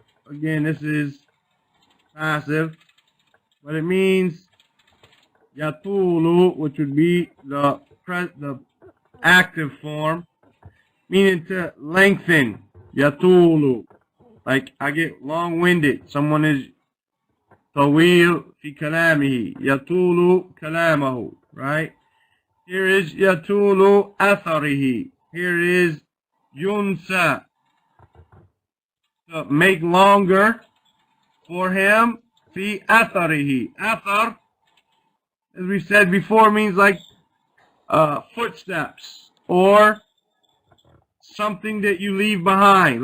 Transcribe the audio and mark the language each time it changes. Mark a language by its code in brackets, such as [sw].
[en] Again, this is passive, but it means yatulu, which would be the active form, meaning to lengthen. Yatulu. Like I get long-winded. Someone is [ar] طويل في كلامه. يطول كلامه. Right? [en] Here is [ar] يطول أثره. [en] Here is ينسى. To make longer for him. [ar] في أثره. [en] أثر, as we said before, means like footsteps or something that you leave behind.